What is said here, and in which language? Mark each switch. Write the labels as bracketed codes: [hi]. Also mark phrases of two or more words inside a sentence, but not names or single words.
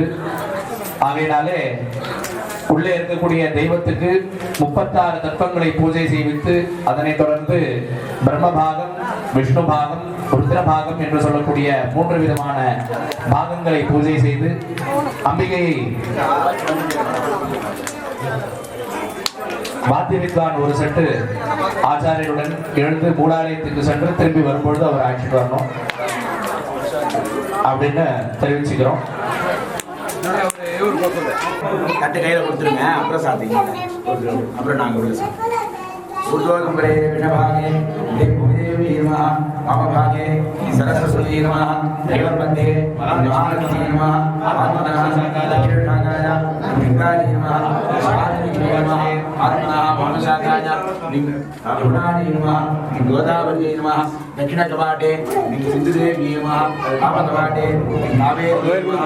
[ta] ஆகையினாலே உள்ளே இருக்கக்கூடிய தெய்வத்துக்கு 36 தத்துவங்களை பூஜை செய்வித்து அதனைத் தொடர்ந்து பிரம்மபாகம், விஷ்ணு பாகம், ருத்ரபாகம் என்று சொல்லக்கூடிய 3 விதமான பாகங்களை பூஜை செய்து அம்பிகையை வாத்திய வித்வான் ஒரு செட்டு ஆச்சாரியருடன் எழுந்து மூலாலயத்துக்கு சென்று திரும்பி வரும்பொழுது அவர் அழைச்சிட்டு வரணும் அப்படின்னு தெரிவிச்சுக்கிறோம். கட்டு கையில் கொடுத்துருங்க, அப்புறம் சாப்பிட்டீங்க, அப்புறம் நாங்கள் [sa] ऊर्ध्वकम्बरे विषभागे देवी नमः वामभागे सरस्वती नमः देवपदे महालक्ष्मी नमः आत्मनः दक्षिणभागाय गंगायै नमः शान्तियै नमः आत्मनः वामशाखाय यमुनायै नमः गोदावर्यै नमः दक्षिणकवाटे सिन्धुदेव्यै नमः वामकवाटे कावेर्यै